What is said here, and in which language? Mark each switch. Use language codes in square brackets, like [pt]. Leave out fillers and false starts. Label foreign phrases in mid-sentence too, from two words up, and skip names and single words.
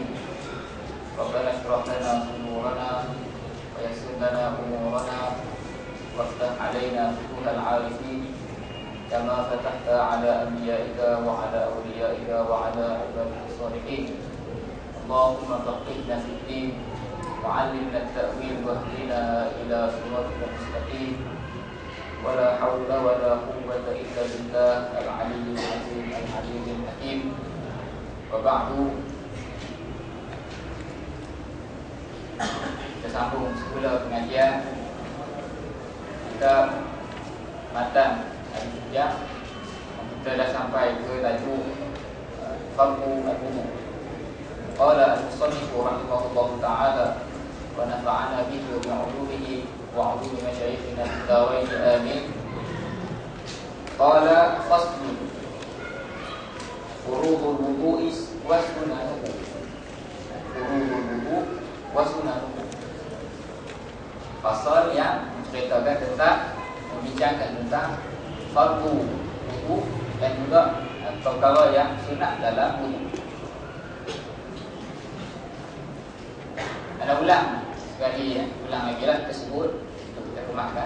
[ar] ربنا اشرح لنا صدرنا ويسر لنا أمورنا وافتح علينا فتوح العارفين كما فتحت على أنبيائك وعلى أوليائك وعلى عبادك الصالحين. اللهم فقهنا في الدين وعلمنا التأويل واهدنا إلى صراطك المستقيم. ولا حول ولا قوة إلا بالله العلي العظيم الحليم الحكيم. وبعد. [ms] Kita sambung semula pengajian kita matan al-hujjah. Kita dah sampai ke tajuk [ar] فرق الوضوء. قال المصنف رحمه الله تعالى ونفعنا به وبعلومه وعلوم مشايخنا في الدارين آمين. قال فصل فروض الوضوء وسننه. فروض الوضوء وسننه. [ms] Pasal yang menceritakan tentang, membincangkan tentang fardu wudu dan juga perkara yang sunat dalam wudu. Ada ulang sekali, ulang lagi lah tersebut untuk kita kemaskan.